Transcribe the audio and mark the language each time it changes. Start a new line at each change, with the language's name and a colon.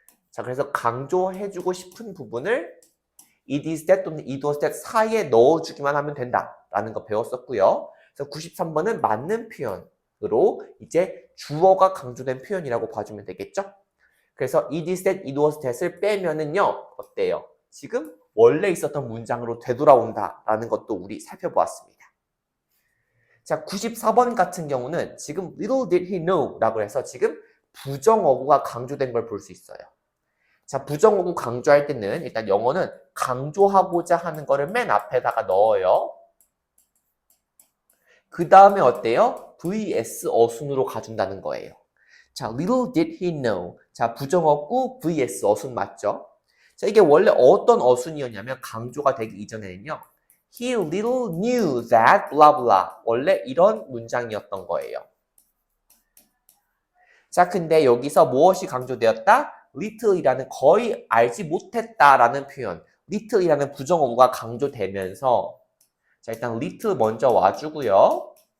Korean: 자, 그래서 강조해주고 싶은 부분을
English: it is that
Korean: 또는
English: it was that
Korean: 사이에 넣어주기만 하면 된다라는 거 배웠었고요. 그래서 93번은 맞는 표현으로 이제 주어가 강조된 표현이라고 봐주면 되겠죠. 그래서
English: it is that, it was that
Korean: 을 빼면은요 어때요? 지금 원래 있었던 문장으로 되돌아온다라는 것도 우리 살펴보았습니다. 자, 94번 같은 경우는 지금
English: little did he know
Korean: 라고 해서 지금 부정어구가 강조된 걸 볼 수 있어요. 자, 부정어구 강조할 때는 일단 영어는 강조하고자 하는 거를 맨 앞에다가 넣어요. 그 다음에 어때요? vs 어순으로 가준다는 거예요.
English: 자, little did he know.
Korean: 자, 부정어구 vs 어순 맞죠? 자, 이게 원래 어떤 어순이었냐면 강조가 되기 이전에는요.
English: He little knew that blah blah.
Korean: 원래 이런 문장이었던 거예요. 자, 근데 여기서 무엇이 강조되었다? little이라는 거의 알지 못했다라는 표현. little이라는 부정어구가 강조되면서 자, 일단 little 먼저 와주고요.